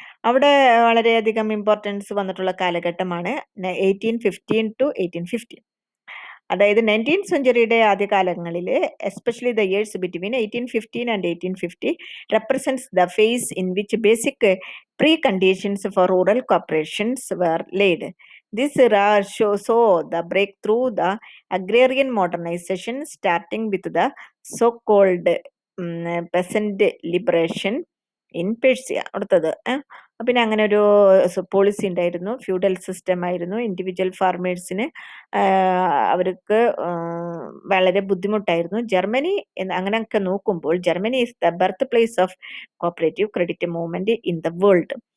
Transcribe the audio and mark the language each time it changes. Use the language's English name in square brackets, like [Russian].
[Malayalam] അവിടെ വളരെയധികം ഇമ്പോർട്ടൻസ് വന്നിട്ടുള്ള കാലഘട്ടമാണ് 1815 to 1850. അതായത് 19th സെഞ്ചുറിയുടെ ആദ്യകാലങ്ങളിൽ, [English] Especially the years between 1815 and 1850 represents the phase in which basic pre conditions for rural corporations were laid. This era saw the breakthrough the agrarian modernization, starting with the so-called peasant liberation in Persia. [Malayalam] അടുത്തത് പിന്നെ അങ്ങനെ ഒരു policy ഉണ്ടായിരുന്നു. Feudal system ആയിരുന്നു. Individual ഫാർമേഴ്സിന് അവർക്ക് വളരെ ബുദ്ധിമുട്ടായിരുന്നു. Germany അങ്ങനെയൊക്കെ നോക്കുമ്പോൾ [English] Germany is the birth place of cooperative credit movement in the world.